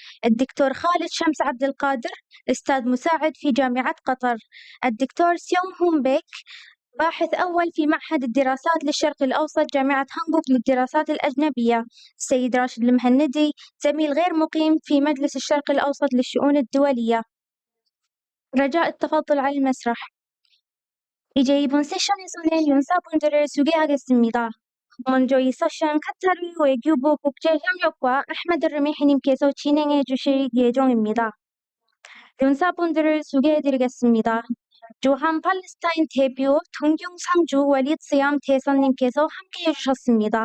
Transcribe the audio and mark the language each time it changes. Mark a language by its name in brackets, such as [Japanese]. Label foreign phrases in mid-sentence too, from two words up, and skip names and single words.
[Arabic] الدكتور خالد شمس عبد القادر أستاذ مساعد في جامعة قطر، الدكتور سيونغ هون بيك باحث أول في معهد الدراسات للشرق الأوسط جامعة هانغوك للدراسات الأجنبية، السيد راشد المهندي زميل غير مقيم في مجلس الشرق الأوسط للشؤون الدولية. رجاء التفضل على المسرح. [Korean] 이제 이번 세션에서는 연사분들을 소개하겠습니다. 먼저 이 세션 카타르 외교부 국제협력과 아흐메드 르미히님께서 진행해 주실 예정입니다. 연사분들을 소개해드리겠습니다. 조한 팔레스타인 대표 동경상주 월릿 스얌 대사님께서 함께해 주셨습니다.